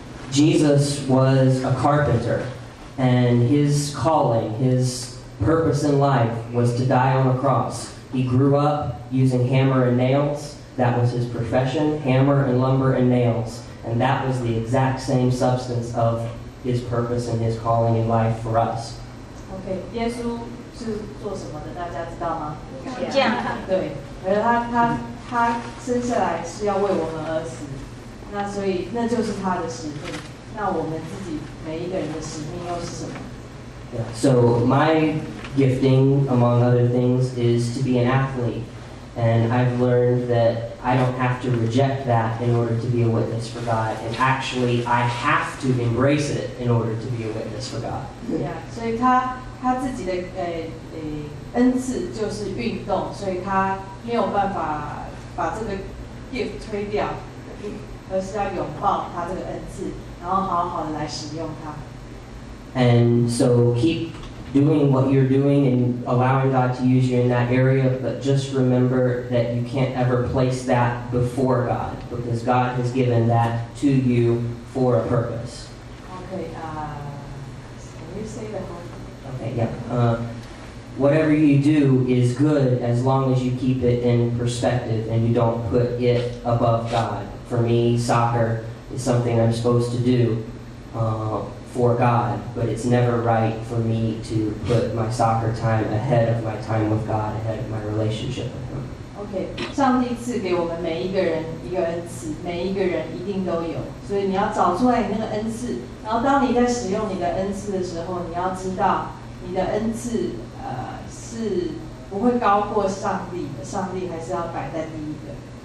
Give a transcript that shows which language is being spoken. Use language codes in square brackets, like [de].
[en] Jesus was a carpenter, and his calling, his purpose in life was to die on a cross. He grew up using hammer and nails. That was his profession, hammer and lumber and nails. And that was the exact same substance of his purpose and his calling in life for us. [zh] OK， 耶稣是做什么的？大家知道吗？这样。对，而他生下来是要为我们而死，那所以那就是他的使命。那我们自己每一个人的使命又是什么？ [en] Yeah. So my gifting, among other things, is to be an athlete. And I've learned that I don't have to reject that in order to be a witness for God. And actually, I have to embrace it in order to be a witness for God. [zh] Yeah, 所以他自己的恩赐就是运动，所以他没有办法把这个 gift 推掉，而是要拥抱他这个恩赐，然后好好的来使用它。 [en] And so keep doing what you're doing and allowing God to use you in that area, but just remember that you can't ever place that before God, because God has given that to you for a purpose. Okay, can you say the whole? Okay, yeah. Whatever you do is good as long as you keep it in perspective and you don't put it above God. For me, soccer is something I'm supposed to do for God, but it's never right for me to put my soccer time ahead of my time with God, ahead of my relationship with Him. [zh] OK， 上帝赐给我们每一个人一个恩赐，每一个人一定都有，所以你要找出来你那个恩赐，然后当你在使用你的恩赐的时候，你要知道你的恩赐是不会高过上帝的，上帝还是要摆在第一个。